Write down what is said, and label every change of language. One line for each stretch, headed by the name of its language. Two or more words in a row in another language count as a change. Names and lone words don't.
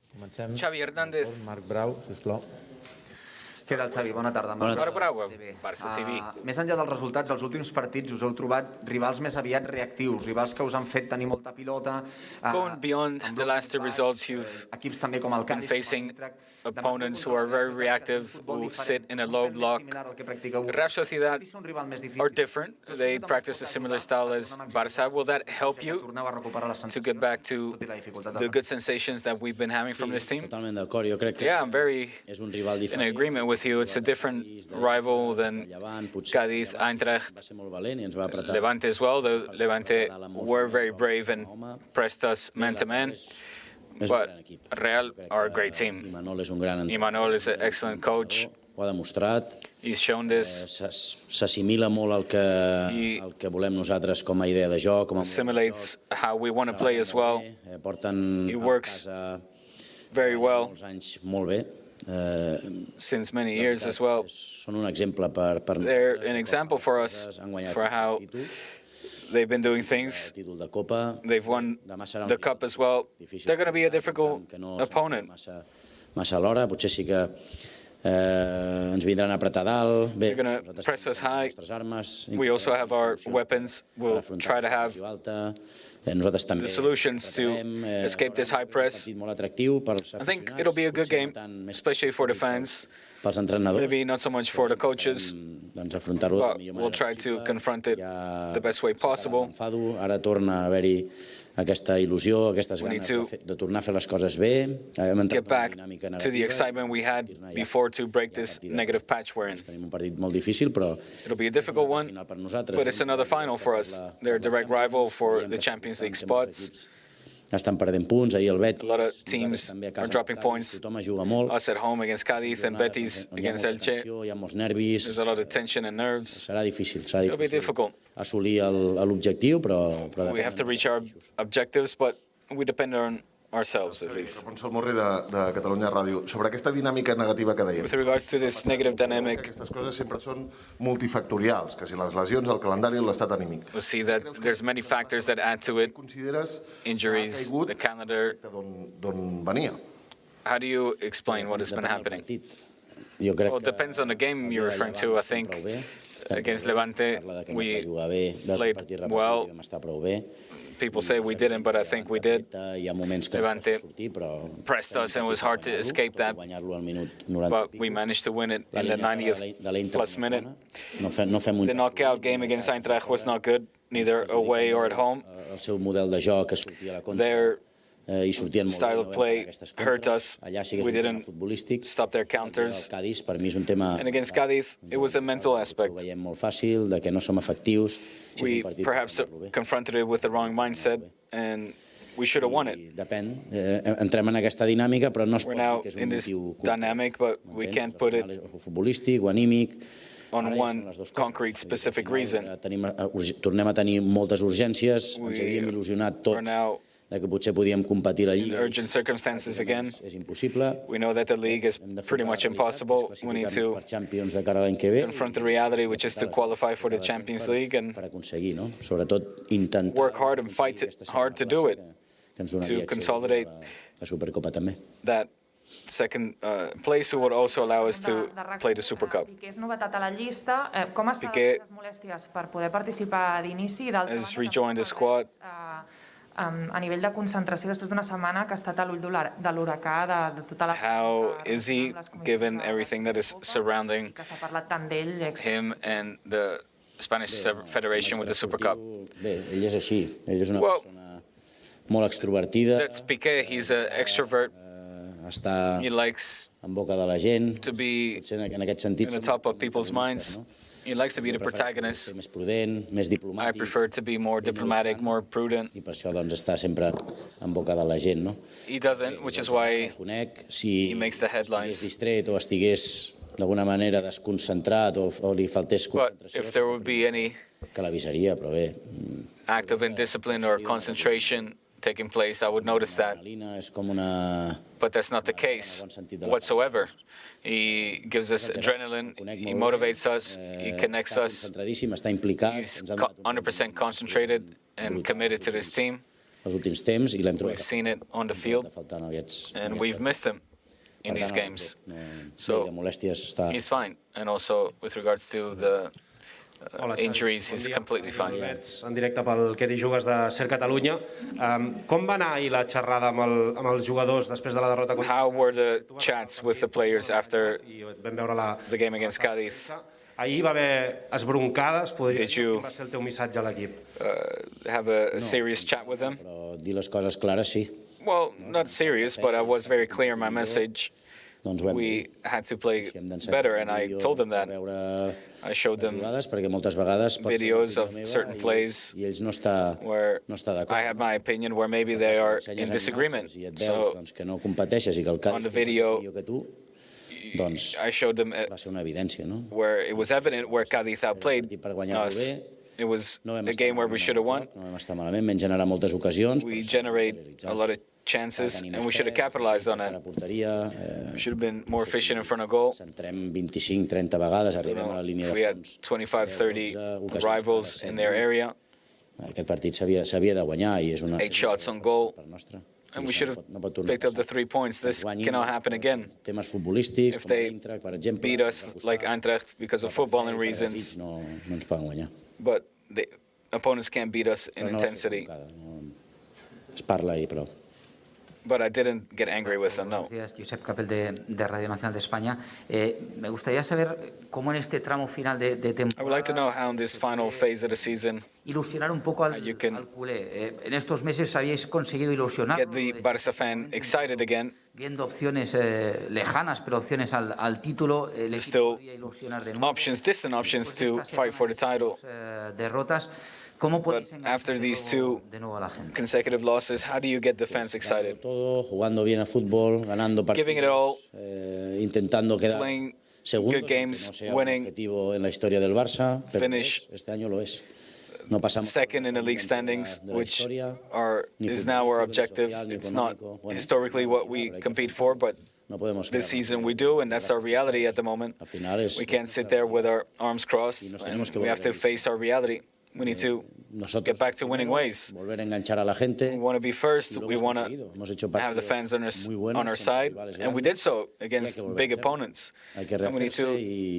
Catalan: Xavi Hernández. Marc Brau, sisplau. Què tal, Xavi? Bona tarda. Marc Brau, Barça TV. Més enllà dels resultats, els últims partits us heu trobat rivals més aviat reactius, rivals que us han fet tenir molta pilota.
English: Going beyond the last two results, you've
Catalan: equips també com el
English: been facing opponents who are very reactive, who sit in a low block. Real Sociedad are different. They practice a similar style as Barça. Will that help you to get back to the good sensations that we've been having from this team?
Catalan: Totalment d'acord. Jo crec que
English: Yeah, I'm very
Catalan: és un rival
English: in
Catalan: diferent.
English: agreement with you. It's a different rival than Cádiz, Eintracht,
Catalan: Va ser molt valent i ens va apretar.
English: Levante as well. The Levante were very brave and pressed us man to man. But Real are a great team.
Catalan: Imanol és un gran entrenador.
English: Imanol is an excellent coach.
Catalan: Ho ha demostrat.
English: He's shown this.
Catalan: S'assimila molt al que volem nosaltres com a idea de joc. Com a
English: Simulates how we want to play as well.
Catalan: Porten
English: He works very well
Catalan: molts anys molt bé.
English: since many years as well.
Catalan: Són un exemple per
English: They're an example for us for how they've been doing things.
Catalan: títol de Copa.
English: They've won the cup as well. They're going to be a difficult opponent.
Catalan: Massa alhora, potser sí que ens vindran a apretar dalt. Bé,
English: They're going to press us high.
Catalan: les armes.
English: We also have our weapons. We'll try to have
Catalan: nosaltres també
English: the solutions to escape this high press.
Catalan: molt atractiu pels
English: I think it'll be a good game, especially for the fans.
Catalan: pels entrenadors.
English: Maybe not so much for the coaches,
Catalan: Doncs afrontar-ho de la
English: but
Catalan: millor
English: we'll
Catalan: manera
English: try to
Catalan: possible.
English: confront it
Catalan: Ja
English: the best way possible.
Catalan: m'enfado, ara torna a haver-hi aquesta il·lusió, aquestes
English: We need
Catalan: ganes
English: to
Catalan: de tornar a fer les coses bé. Hem entrat
English: Get
Catalan: en una
English: back
Catalan: dinàmica
English: to the
Catalan: negativa.
English: excitement we had before to break this negative patch we're in.
Catalan: Tenim un partit molt difícil, però
English: It'll be a difficult one,
Catalan: final per nosaltres.
English: but it's another final for us. They're a direct rival for the Champions League spots.
Catalan: Estan perdent punts, ahir el Betis.
English: A lot of teams
Catalan: també a
English: are
Catalan: casa
English: dropping
Catalan: del Cádiz,
English: points.
Catalan: Tothom juga molt.
English: Us at home against Cádiz and Betis
Catalan: Hi ha
English: against
Catalan: molta
English: Elche.
Catalan: tensió, hi ha molts nervis.
English: There's a lot of tension and nerves.
Catalan: Serà difícil
English: It'll be difficult.
Catalan: assolir l'objectiu, però
English: We have to reach our objectives, but we depend on ourselves at least.
Catalan: Consol Morri de Catalunya Ràdio. Sobre aquesta dinàmica negativa que dèiem.
English: With regards to this negative dynamic,
Catalan: Aquestes coses sempre són multifactorials, que si les lesions, el calendari o l'estat anímic.
English: we'll see that there's many factors that add to it.
Catalan: Consideres
English: Injuries,
Catalan: que ha caigut
English: the calendar.
Catalan: d'on venia?
English: How do you explain what has been happening?
Catalan: Jo crec
English: Well, it depends on the game you're referring to. I think against Levante, we played well.
Catalan: Vam estar prou bé.
English: People say we didn't, but I think we did.
Catalan: Hi ha moments que
English: Levante
Catalan: ens costa sortir, però
English: Pressed us and it was hard to escape that,
Catalan: guanyar-lo al minut 90.
English: but we managed to win it in the 90th plus minute.
Catalan: No fem un
English: The knockout game against Eintracht was not good, neither away or at home.
Catalan: el seu model de joc que sortia a la contra
English: Their
Catalan: i sortien molt
English: style
Catalan: bé,
English: of
Catalan: no vam
English: play
Catalan: parar aquestes
English: hurt
Catalan: contres.
English: us.
Catalan: Allà sí que és
English: We
Catalan: un tema
English: didn't
Catalan: futbolístic.
English: stop their
Catalan: El
English: counters.
Catalan: Cádiz per mi és un tema
English: And against Cádiz, it was a mental
Catalan: ho
English: aspect.
Catalan: veiem molt fàcil, de que no som efectius. Si és
English: We
Catalan: un partit
English: perhaps
Catalan: per guanyar-lo bé.
English: confronted it with the wrong mindset, and we should have won it.
Catalan: I depèn, entrem en aquesta dinàmica, però no es pot
English: We're
Catalan: dir
English: now
Catalan: que és
English: in
Catalan: un
English: this
Catalan: motiu
English: dynamic, but we can't put it
Catalan: o futbolístic o anímic.
English: on
Catalan: Ara ja
English: one
Catalan: són les dues coses.
English: concrete specific reason.
Catalan: Tornem a tenir moltes urgències, ens havíem il·lusionat
English: Are
Catalan: tots
English: now
Catalan: de que potser podíem competir a la
English: in
Catalan: Lliga.
English: urgent circumstances again.
Catalan: És impossible.
English: We know that the league is
Catalan: Hem
English: pretty much impossible. We need to
Catalan: per Champions de cara a l'any que ve
English: confront the reality, which is to qualify for the Champions League and
Catalan: per aconseguir, no? Sobretot intentar
English: work hard and fight hard to do it,
Catalan: que ens donaria
English: to consolidate
Catalan: la Supercopa també.
English: that second place would also allow us to play the Super Cup.
Catalan: Piqué és novetat a la llista. Com estan
English: Piqué
Catalan: les molèsties per poder participar d'inici? I d'altra
English: has
Catalan: banda,
English: rejoined the
Catalan: també
English: squad.
Catalan: a nivell de concentració després d'una setmana que ha estat a l'ull de l'huracà, de tota la...
English: How is he, given everything that is surrounding
Catalan: que s'ha parlat tant d'ell,
English: him and the Spanish Federation with the Super Cup?
Catalan: Bé, ell és així. Ell és una
English: Well,
Catalan: persona molt extrovertida.
English: That's Piqué. He's an extrovert.
Catalan: Està
English: He likes
Catalan: en boca de la gent.
English: to be
Catalan: Potser en aquest sentit
English: in the top of people's minds. He likes to be the protagonist.
Catalan: Ser més prudent, més
English: I
Catalan: diplomàtic.
English: prefer to be more diplomatic, more prudent.
Catalan: I per això doncs, està sempre en boca de la gent, no?
English: He doesn't, which is why
Catalan: El conec, si
English: he makes the headlines.
Catalan: estigués distret o estigués d'alguna manera desconcentrat o li faltés
English: But
Catalan: concentració,
English: if there would be any
Catalan: que l'avisaria, però bé,
English: act of indiscipline or concentration taking place, I would notice that.
Catalan: l'adrenalina és com una...
English: But that's not the case whatsoever. He gives us adrenaline, he motivates us, he connects
Catalan: està
English: us.
Catalan: concentradíssim, està implicat.
English: He's
Catalan: ens ha donat un
English: 100% concentrated and committed to this team.
Catalan: els últims temps i l'hem
English: We've
Catalan: trobat
English: seen it on the field,
Catalan: faltant aquests
English: and we've missed him in these games. So
Catalan: de molèsties està...
English: he's fine. And also, with regards to the injuries, he's completely fine.
Catalan: En directe pel que jugues de Ser Catalunya. Com va anar ahir la xerrada amb els jugadors després de la derrota?
English: How were the chats with the players after
Catalan: Vam veure
English: the game against Cádiz?
Catalan: Ahir va haver esbroncades, podria
English: Did you
Catalan: dir, quin va ser el teu missatge a l'equip?
English: have a serious chat with them?
Catalan: Però dir les coses clares, sí.
English: Well, not serious, but I was very clear in my message.
Catalan: Doncs ho hem
English: We
Catalan: dit.
English: had to play
Catalan: Si hem d'ensenyar
English: better, and I
Catalan: vídeos
English: told them
Catalan: per
English: that.
Catalan: veure
English: I showed
Catalan: les
English: them
Catalan: jugades, perquè moltes vegades pot ser
English: videos
Catalan: una
English: of
Catalan: opinió
English: certain
Catalan: meva
English: plays
Catalan: i ells no està
English: where I have my opinion where maybe they are in disagreement.
Catalan: I et veus
English: So
Catalan: doncs, que no competeixes i que el
English: on
Catalan: Cádiz
English: the
Catalan: és
English: video,
Catalan: millor que tu, doncs
English: I showed them
Catalan: va ser una evidència, no?
English: where it was evident where Cádiz outplayed
Catalan: Partit per guanyar-lo
English: us.
Catalan: bé.
English: It was
Catalan: No vam
English: a
Catalan: estar
English: game where we
Catalan: malament
English: should have
Catalan: en el
English: won.
Catalan: joc, no vam estar malament, vam generar moltes ocasions.
English: We
Catalan: però s'ha de
English: generate
Catalan: realitzar.
English: a lot of chances,
Catalan: Tenim
English: and we should have
Catalan: fe,
English: capitalized on
Catalan: a
English: it.
Catalan: la porteria,
English: We should have been more efficient in front of goal.
Catalan: centrem 25-30 vegades,
English: You
Catalan: arribem a
English: know,
Catalan: la línia
English: if
Catalan: de
English: we had
Catalan: fons.
English: 25, 30
Catalan: ocasions
English: rivals
Catalan: clares,
English: in their area,
Catalan: Aquest partit s'havia de guanyar i és una...
English: 8 shots on goal,
Catalan: per nostra.
English: and
Catalan: I
English: we
Catalan: això
English: should have
Catalan: no pot tornar a
English: picked up the
Catalan: passar.
English: 3 points. This
Catalan: Guanyin,
English: cannot
Catalan: doncs,
English: happen
Catalan: per
English: again.
Catalan: Temes futbolístics,
English: If
Catalan: com
English: they
Catalan: l'Eintracht, per exemple,
English: beat us
Catalan: ens va
English: like
Catalan: costar,
English: Eintracht because of
Catalan: però per
English: footballing
Catalan: fe i per
English: reasons,
Catalan: desig no ens poden guanyar.
English: but the opponents can't beat us in
Catalan: Però no va ser
English: intensity.
Catalan: convocada, es parla ahí, però...
English: But I didn't get angry with them,
Catalan: no.
Spanish: Buenos días, Josep Capel de Radio Nacional de España. Me gustaría saber cómo en este tramo final de
English: I would like to know
Spanish: temporada
English: how in this final phase of the season
Spanish: ilusionar un poco al
English: you can
Spanish: culé. En estos meses habéis conseguido ilusionar,
English: get the Barça fan excited again.
Spanish: viendo opciones lejanas, pero opciones al título. El equipo
English: Still
Spanish: podría ilusionar de nuevo.
English: options, distant options
Spanish: Después de
English: to
Spanish: esta
English: fight for the
Spanish: semana de
English: title.
Spanish: dos, derrotas, ¿cómo podéis
English: But
Spanish: enganchar
English: after these two
Spanish: de nuevo a la gente?
English: consecutive losses, how do you get the fans excited?
Spanish: Todo, jugando bien a fútbol, ganando partidos,
English: Giving it all,
Spanish: intentando quedar
English: playing
Spanish: segundos,
English: good games,
Spanish: aunque no sea un
English: winning,
Spanish: objetivo en la historia del Barça, pero
English: finish
Spanish: este año lo es. No pasamos
English: second in the league standings, which is now our objective. It's not historically what we compete for, but
Spanish: no podemos
English: this season we do, and that's our reality at the moment.
Spanish: Al final es
English: We can't sit there with our arms crossed, and we have to face our reality. We need to get back to winning ways.
Spanish: volver a enganchar a la gente.
English: We want to be first.
Spanish: Y lo
English: We
Spanish: hemos
English: want
Spanish: conseguido. Hemos hecho
English: to have the
Spanish: partidos
English: fans
Spanish: muy buenos
English: on our
Spanish: contra
English: side,
Spanish: rivales
English: and we
Spanish: grandes.
English: did so against
Spanish: volver a
English: big
Spanish: hacerlo.
English: opponents.
Spanish: Hay que
English: And we need to
Spanish: rehacerse y